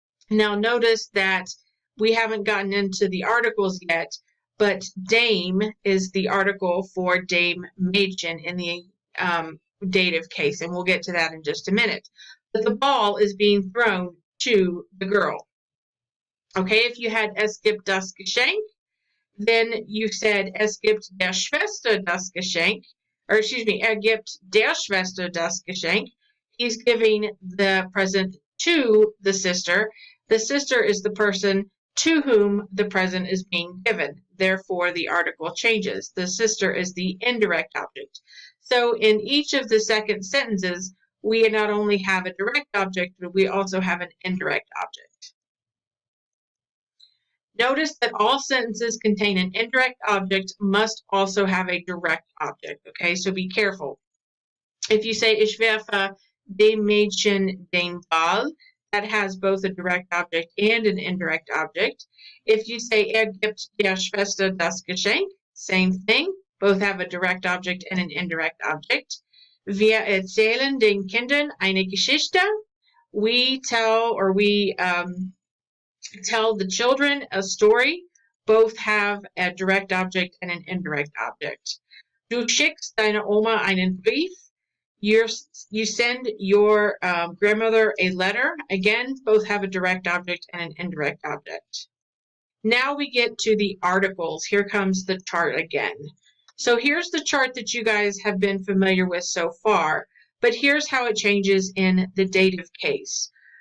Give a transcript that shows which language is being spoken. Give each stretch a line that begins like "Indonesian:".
English: Now notice that we haven't gotten into the articles yet, but dame is the article for
German: dem Mädchen
English: in the dative case, and we'll get to that in just a minute. But the ball is being thrown to the girl. Okay, if you had
German: es gibt das Geschenk,
English: then you said
German: es gibt der Schwester das Geschenk,
English: or excuse me,
German: gibt der Schwester das Geschenk.
English: He's giving the present to the sister. The sister is the person to whom the present is being given. Therefore, the article changes. The sister is the indirect object. So in each of the second sentences, we not only have a direct object, but we also have an indirect object. Notice that all sentences contain an indirect object must also have a direct object, okay? So be careful. If you say,
German: ich werfe dem Mädchen den Ball,
English: that has both a direct object and an indirect object. If you say,
German: gibt der Schwester das Geschenk,
English: same thing. Both have a direct object and an indirect object.
German: Wir erzählen den Kindern eine Geschichte.
English: We tell or we tell the children a story. Both have a direct object and an indirect object.
German: Du schickst deine Oma einen Brief.
English: You send your grandmother a letter. Again, both have a direct object and an indirect object. Now we get to the articles. Here comes the chart again. So here's the chart that you guys have been familiar with so far, but here's how it changes in the dative case.